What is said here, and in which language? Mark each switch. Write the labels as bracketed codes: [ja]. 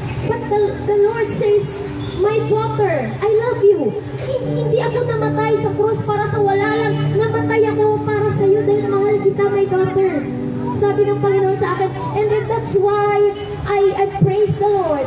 [en] But the Lord says, my daughter, I love you. [tl] Hindi ako namatay sa cross para sa wala lang. Namatay ako para sa iyo dahil mahal kita, my daughter. Sabi ng Panginoon sa akin. [en] And then that's why I praise the Lord.